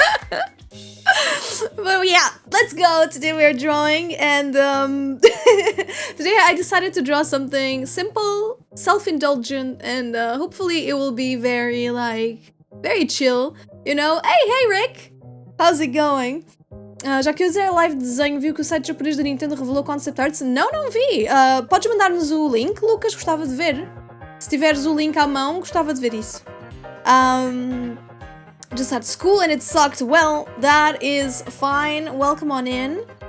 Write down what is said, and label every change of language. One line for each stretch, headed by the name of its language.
English: But yeah, let's go. Today we are drawing, and today I decided to draw something simple, self-indulgent, and hopefully it will be very chill, you know. Hey Rick, how's it going?
Portuguese: Já que eu usei a live de desenho, viu que o site japonês da Nintendo revelou concept arts? Não vi. Podes mandar-nos o link, Lucas? Gostava de ver. Se tiveres o link à mão, gostava de ver isso.
English: Just had school and it sucked. Well, that is fine. Welcome on in.